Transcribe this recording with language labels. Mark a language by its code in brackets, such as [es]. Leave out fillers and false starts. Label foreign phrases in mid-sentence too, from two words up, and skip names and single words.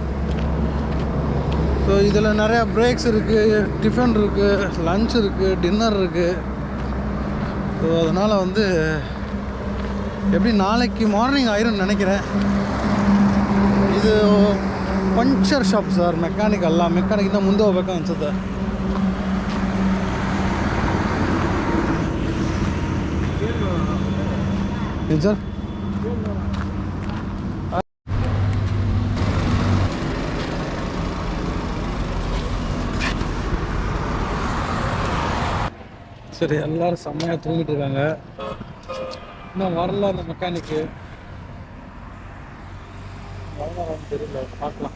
[ta] ஸோ இதில் நிறையா பிரேக்ஸ் இருக்குது, டிஃபன் இருக்குது, லன்ச் இருக்குது, டின்னர் இருக்குது. ஸோ அதனால் வந்து எப்படி நாளைக்கு மார்னிங் ஆயிரும்னு நினைக்கிறேன். இது பஞ்சர் ஷாப் சார், மெக்கானிக் ಅಲ್ಲ. [kn] ಮೆಕ್ಯಾನಿಕ್ ಮುಂದೆ ಹೋಗ್ಬೇಕು ಅನ್ಸುತ್ತೆ. ಏನು ಸರ್? [ta] சரி, எல்லாரும் செம்மையாக தூங்கிட்டு இருக்காங்க. இன்னும் வரல அந்த மெக்கானிக்கு. தெரியல, பார்க்கலாம்.